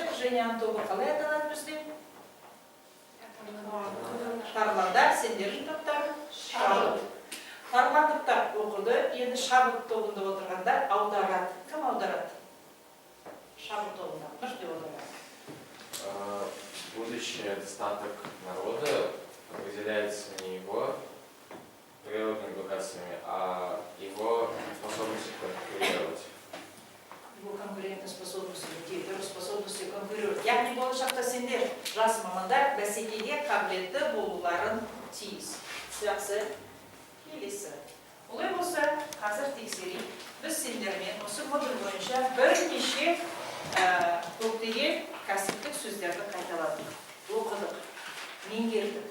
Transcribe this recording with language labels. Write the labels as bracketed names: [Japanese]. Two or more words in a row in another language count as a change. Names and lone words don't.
[Kazakh] Женяның тобы қалай аталады бізде? Тарландар, сендердің топтары шабыт. Тарландықтар оқыды, енді шабыт тобында отырғандар аударады. Кім аударады? Шабыт тобында. Нұрды аударады. [Russian] Будущий достаток народа определяется не его природными богатствами, а его способностью конкурировать. Его конкурентной способностью, способностью конкурировать. [Kazakh] Яғни болашақта сендер жас мамандар бәсекеге қабілетті болуларын тиіс. Жақсы, келесі. Олай болса, қазір тексерейік. Біз сендермен осы модуль бойынша бірнеше көптеген кәсіптік сөздерді қайталадық, оқыдық, меңгердік.